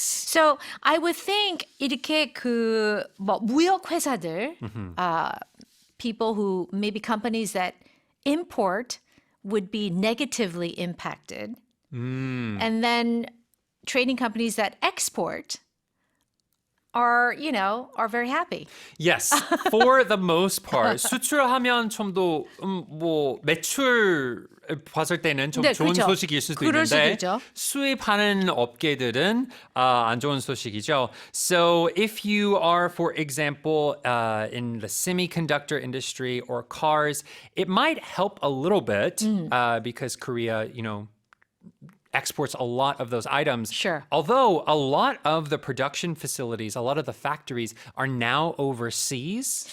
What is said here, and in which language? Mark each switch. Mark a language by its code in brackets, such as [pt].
[en] So I would think [ko] 이렇게 그 뭐 무역 회사들, [en] people who maybe companies that import would be negatively impacted, and then trading companies that export are very happy. Yes, for the most part. [ko] 수출하면 좀 더 뭐 매출 봤을 때는 좀 네, 좋은 그렇죠. 소식일 수도 그럴 수도 있는데 있죠. 수입하는 업계들은 안 좋은 소식이죠. [en] So if you are, for example, in the semiconductor industry or cars, it might help a little bit because Korea, exports a lot of those items. Sure. Although a lot of the production facilities, a lot of the factories are now overseas.